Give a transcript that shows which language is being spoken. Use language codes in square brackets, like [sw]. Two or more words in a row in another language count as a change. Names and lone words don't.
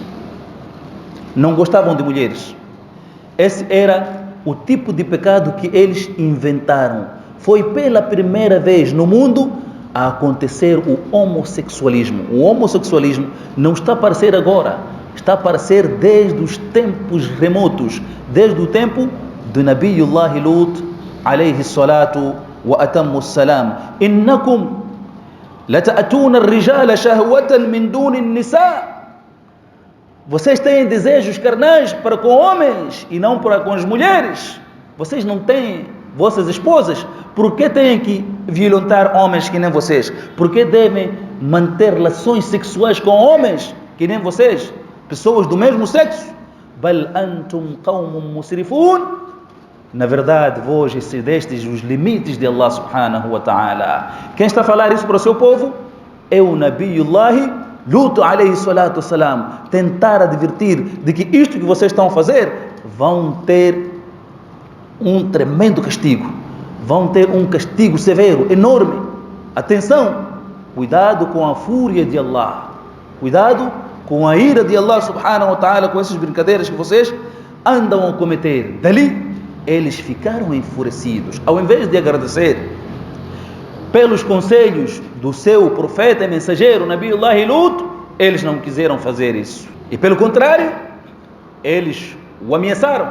[pt] Não gostavam de mulheres. Esse era o tipo de pecado que eles inventaram. Foi pela primeira vez no mundo a acontecer o homossexualismo. O homossexualismo não está a aparecer agora, está a aparecer desde os tempos remotos, desde o tempo de Nabiullah Lut [ar] عليه الصلاة وأتم السلام. إنكم لتأتون الرجال شهوة من دون النساء. [pt] Vocês têm desejos carnais para com homens e não para com as mulheres. Vocês não têm vossas esposas. Por que têm que violentar homens que nem vocês? Por que devem manter relações sexuais com homens que nem vocês? Pessoas do mesmo sexo. [ar] بل أنتم قوم مسرفون. [pt] Na verdade, vós excedestes os limites de [ar] الله سبحانه وتعالى. [pt] Quem está a falar isso para o seu povo é o Nabiullah Lut [ar] عليه الصلاة والسلام, [pt] tentar advertir de que isto que vocês estão a fazer vão ter um tremendo castigo. Vão ter um castigo severo, enorme. Atenção, cuidado com a fúria de Allah. Cuidado com a ira de [ar] الله سبحانه وتعالى, [pt] com essas brincadeiras que vocês andam a cometer. Dali, eles ficaram enfurecidos. Ao invés de agradecer pelos conselhos do seu profeta e mensageiro, Nabiullah Lut, eles não quiseram fazer isso. E pelo contrário, eles o ameaçaram.